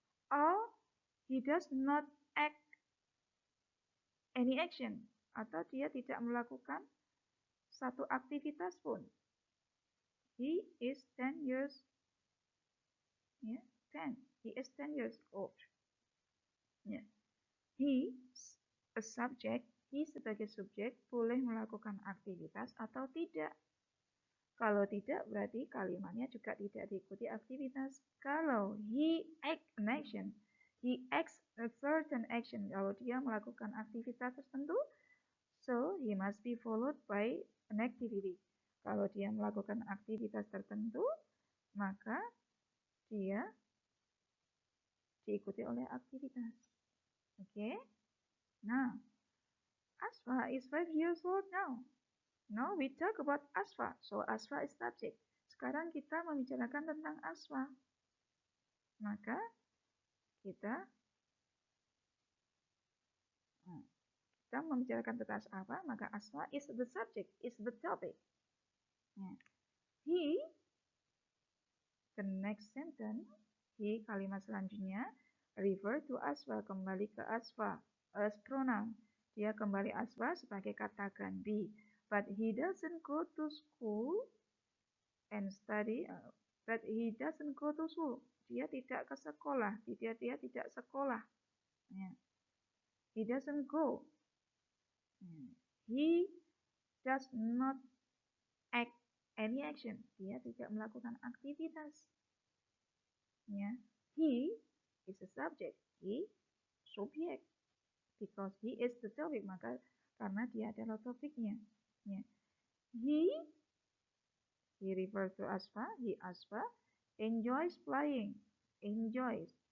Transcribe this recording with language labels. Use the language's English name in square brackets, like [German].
[English] Or he does not act any action. [Indonesian] Atau dia tidak melakukan satu aktivitas pun. [English] He is 10 years 10. He is 10 years old. Yeah. He, a subject, he [Indonesian] sebagai subjek boleh melakukan aktivitas atau tidak. Kalau tidak, berarti kalimatnya juga tidak diikuti aktivitas. Kalau [English] he act an action, he acts a certain action. [Indonesian] Kalau dia melakukan aktivitas tertentu, [English] so he must be followed by an activity. [Indonesian] Kalau dia melakukan aktivitas tertentu, maka dia diikuti oleh aktivitas. Oke? [English] Now, Asfa is 5 years old now. Now we talk about Asfa. So Asfa is subject. [Indonesian] Sekarang kita membicarakan tentang Asfa. Maka kita membicarakan tentang apa? [English] Maka Asfa is the subject, is the topic. He, the next sentence, he [Indonesian] kalimat selanjutnya, [English] refer to Asfa, [Indonesian] kembali ke Asfa, [English] as pronoun. [Indonesian] Dia kembali Asfa sebagai kata ganti. [English] But he doesn't go to school and study. But he doesn't go to school. [Indonesian] Dia tidak ke sekolah. Dia tidak sekolah. [English] He doesn't go. He does not act any action. [Indonesian] Dia tidak melakukan aktivitas. [English] He is a subject. He subject. Because he is the topic. [Indonesian] Maka karena dia adalah topiknya. [English] He refers to Asfa. He Asfa enjoys playing. Enjoys.